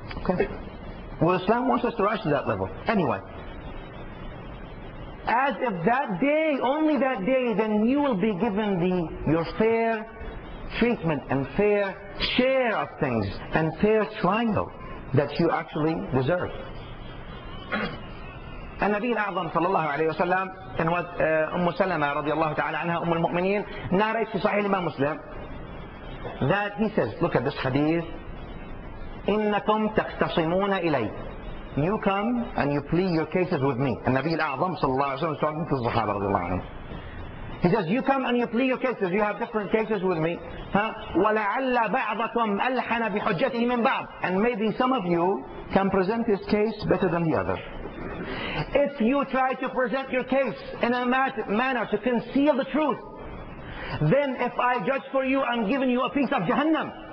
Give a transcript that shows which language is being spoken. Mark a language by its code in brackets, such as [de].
[en] Okay. Well, Islam wants us to rise to that level. Anyway, as if that day, only that day, then you will be given your fair treatment and fair share of things and fair trial that you actually deserve. [ar] النبي الأعظم صلى الله عليه وسلم [en] and what [ar] سلمة رضي الله تعالى عنها Amirul-Mu'minin [en] narrates [ar] في صحيح Imam Muslim [en] that he says, look at this hadith, [ar] إنكم تختصمون إلي. [en] You come and you plead your cases with me. [ar] النبي الأعظم صلى الله عليه وسلم [en] is talking to the Sahaba [ar] رضي الله عنهم. [en] He says, you come and you plead your cases, you have different cases with me. [ar] وَلَعَلَّ بَعْضَكُمْ أَلْحَنَ بِحُجَّتِهِ مِنْ بَعْضٍ. [en] And maybe some of you can present his case better than the other. If you try to present your case in a manner to conceal the truth, then if I judge for you, I'm giving you a piece of Jahannam.